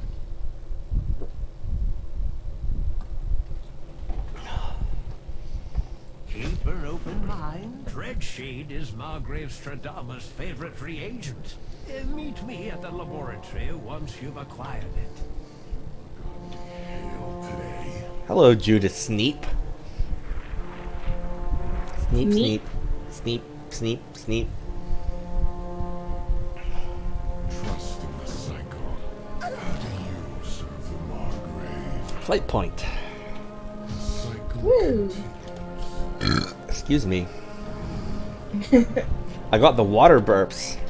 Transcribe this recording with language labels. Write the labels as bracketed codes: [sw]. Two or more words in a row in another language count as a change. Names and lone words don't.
[en] Keep an open mind. Dreadshade is Margrave Stradama's favorite reagent. Meet me at the laboratory once you've acquired it. Hello, Judith Sneep. Sneep, Sneep. sneep. Sneep, sneep, sneep. Trust in the cycle. How do you serve the Margrave? Flight point. The cycle Woo. Excuse me. I got the water burps.